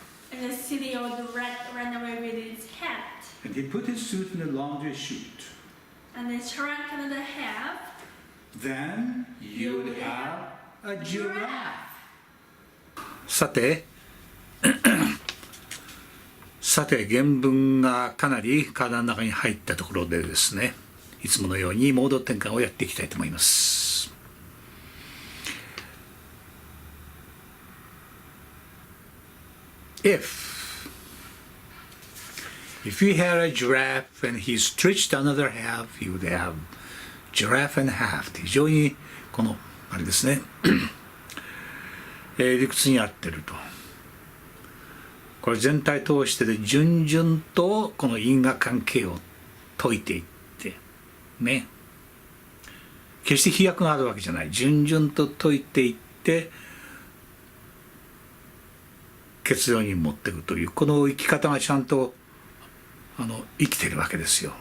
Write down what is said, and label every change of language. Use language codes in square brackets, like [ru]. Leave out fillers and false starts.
[en] And the silly old rat ran away with his hat. and he put his suit in the laundry chute. And it shrunk another half. Then you would have a giraffe. [ja] さて原文がかなり体の中に入ったところでですね、いつものようにモード転換をやっていきたいと思います。 [en] If you had a giraffe and he stretched another half, you would have giraffe and half [ja] って非常にこのあれですね理屈に合ってると。これ全体通してで順々とこの因果関係を解いていってね、決して飛躍があるわけじゃない、順々と解いていって結論に持っていくというこの生き方がちゃんと生きているわけですよ。